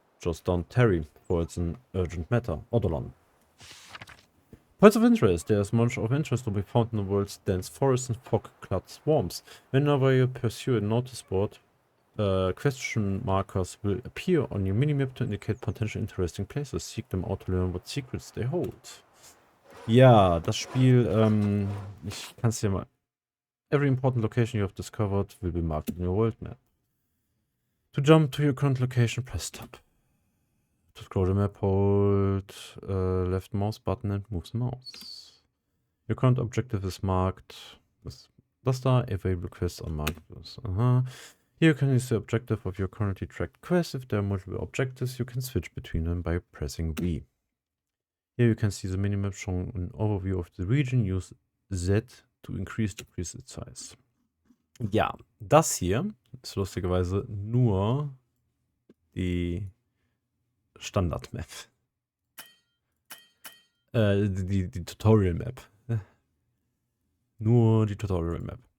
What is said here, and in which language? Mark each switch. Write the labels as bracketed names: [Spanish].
[English] Just don't tarry, for it's an urgent matter. Odolon. Points of interest. There is much of interest to be found in the world's dense forests and fog-clad swamps. Whenever you pursue a notice board, question markers will appear on your minimap to indicate potential interesting places. Seek them out to learn what secrets they hold. [German] Ja, das Spiel, ich kann es dir mal... [English] Every important location you have discovered will be marked in your world map. To jump to your current location, press tab. To scroll the map, hold left mouse button and move the mouse. Your current objective is marked with [German] das da. [English] Available quests are marked with Here you can use the objective of your currently tracked quest. If there are multiple objectives, you can switch between them by pressing V. Here you can see the minimap showing an overview of the region. Use Z to decrease its size. [German] Ja, das hier ist lustigerweise nur die Standard-Map. Die Tutorial-Map. Nur die Tutorial-Map.